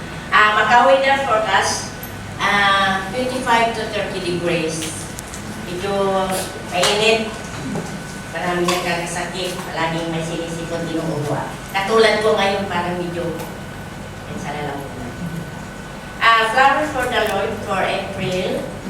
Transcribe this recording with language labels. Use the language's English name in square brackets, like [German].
[English] Macau weather forecast, 25 to 30 degrees. [Filipino] Ito, mainit. Maraming nagkakasakit. Palaging may sinisipon din ng uwa. Katulad ko ngayon, parang medyo sa lalamunan. [English] Flowers for the Lord for April.